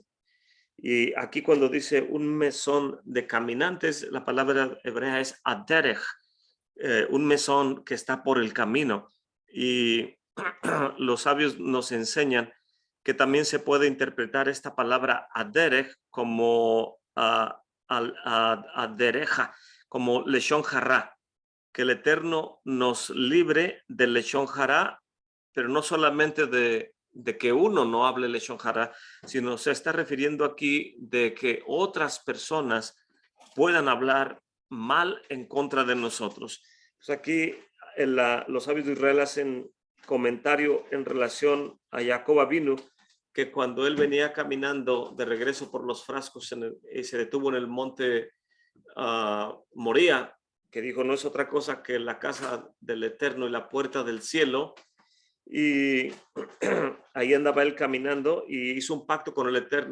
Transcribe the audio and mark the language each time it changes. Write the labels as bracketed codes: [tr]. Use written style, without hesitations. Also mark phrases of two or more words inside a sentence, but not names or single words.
[es] Y aquí cuando dice un mesón de caminantes, la palabra hebrea es aderech, un mesón que está por el camino. Y los sabios nos enseñan que también se puede interpretar esta palabra aderech como adereja, como [he] לשון הרע, [es] que el Eterno nos libre del [he] לשון הרע, [es] pero no solamente de que uno no hable [he] לשון הרע, [es] sino se está refiriendo aquí de que otras personas puedan hablar mal en contra de nosotros. Pues aquí los sabios de Israel hacen comentario en relación a Jacob Avinu, que cuando él venía caminando de regreso por los frascos y se detuvo en el monte Moría, que dijo no es otra cosa que la casa del Eterno y la puerta del cielo, y ahí andaba él caminando y hizo un pacto con el Eterno.